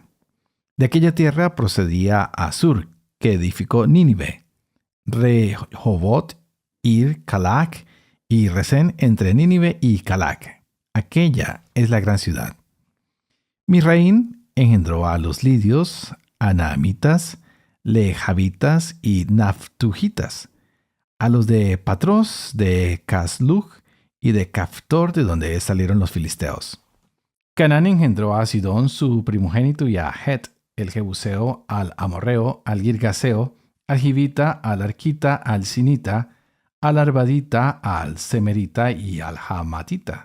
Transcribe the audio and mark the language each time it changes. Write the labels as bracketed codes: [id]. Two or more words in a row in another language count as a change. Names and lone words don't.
[es] De aquella tierra procedía Asur, que edificó Nínive, Rehobot, Ir, Calac y Resén entre Nínive y Calac. Aquella es la gran ciudad. Misraín engendró a los lidios, anaamitas, lejabitas y naftujitas, a los de Patros, de Casluj y de Caftor, de donde salieron los filisteos. Canaán engendró a Sidón, su primogénito, y a Het, el jebuseo, al amorreo, al girgaseo, al jivita, al arquita, al sinita, al arvadita, al semerita y al hamatita.